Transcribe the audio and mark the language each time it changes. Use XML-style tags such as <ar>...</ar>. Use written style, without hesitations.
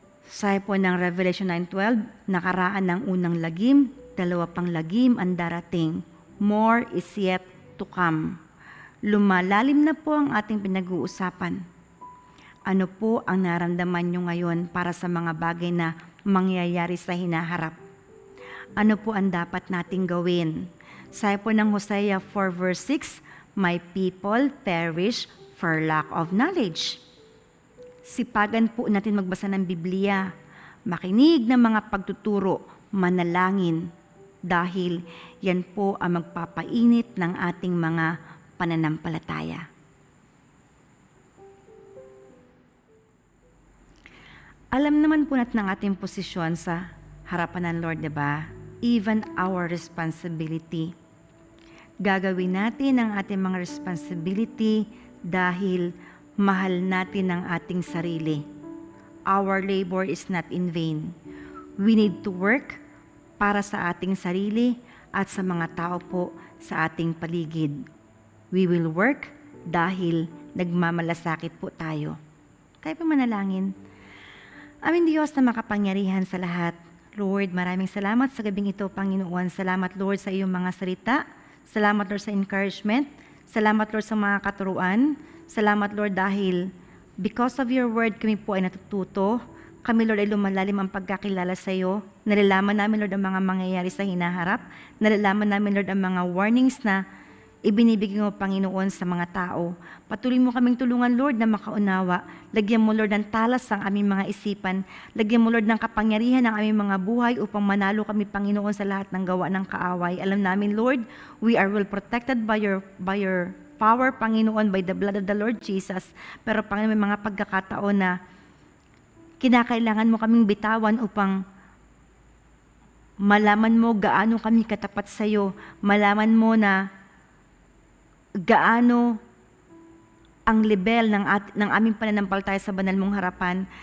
<tl>Sabi po ng Revelation 9:12, nakaraan ng unang lagim, dalawa pang lagim ang darating.</tl> <en>More is yet to come.</en> <tl>Lumalalim na po ang ating pinag-uusapan. Ano po ang naramdaman nyo ngayon para sa mga bagay na mangyayari sa hinaharap? Ano po ang dapat nating gawin? Sabi po ng Hosea 4 verse 6,</tl> <en>my people perish for lack of knowledge.</en> <tl>Sipagan po natin magbasa ng Biblia, makinig ng mga pagtuturo, manalangin, dahil yan po ang magpapainit ng ating mga pananampalataya. Alam naman po natin ang ating posisyon sa harapan ng Lord, diba?</tl> <en>Even our responsibility.</en> <tl>Gagawin natin ang ating mga responsibility dahil mahal natin ang ating sarili.</tl> <en>Our labor is not in vain. We need to work</en> <tl>para sa ating sarili at sa mga tao po sa ating paligid.</tl> <en>We will work</en> <tl>dahil nagmamalasakit po tayo. Tayo po manalangin. Aming Diyos na makapangyarihan sa lahat. Lord, maraming salamat sa gabing ito, Panginoon. Salamat, Lord, sa iyong mga salita. Salamat, Lord, sa encouragement. Salamat, Lord, sa mga katuruan. Salamat, Lord, dahil</tl> <en>because of your word,</en> <tl>kami po ay natututo. Kami, Lord, ay lumalalim ang pagkakilala sa iyo. Nalalaman namin, Lord, ang mga mangyayari sa hinaharap. Nalalaman namin, Lord, ang mga warnings na ibinibigay mo, Panginoon, sa mga tao. Patuloy mo kaming tulungan, Lord, na makaunawa. Lagyan mo, Lord, ng talas ang aming mga isipan. Lagyan mo, Lord, ng kapangyarihan ang aming mga buhay upang manalo kami, Panginoon, sa lahat ng gawa ng kaaway. Alam namin, Lord,</tl> <en>we are well protected by your power,</en> <tl>Panginoon,</tl> <en>by the blood of the Lord Jesus.</en> <tl>Pero, Panginoon, may mga pagkakataon na kinakailangan mo kaming bitawan upang malaman mo gaano kami katapat sa iyo. Malaman mo na gaano ang level ng aming pananampalataya sa banal mong harapan.</tl>